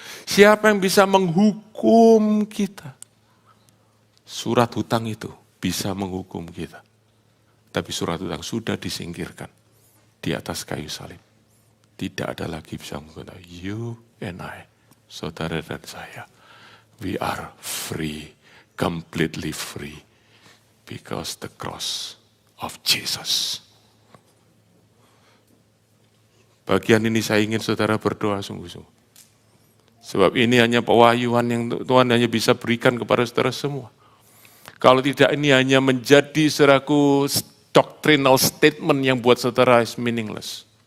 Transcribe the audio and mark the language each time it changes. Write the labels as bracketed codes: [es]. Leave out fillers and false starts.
[id] Siapa yang bisa menghukum kita? Surat hutang itu bisa menghukum kita. Tapi surat hutang sudah disingkirkan di atas kayu salib. Tidak ada lagi bisa menghukum [en] you and I, [id] saudara dan saya. [en] We are free, completely free, because the cross of Jesus. [id] Bagian ini saya ingin saudara berdoa sungguh-sungguh. Sebab ini hanya pewahyuan yang Tuhan hanya bisa berikan kepada saudara semua. Kalau tidak, ini hanya menjadi saudaraku [en] doctrinal statement [id] yang buat saudara [en] is meaningless.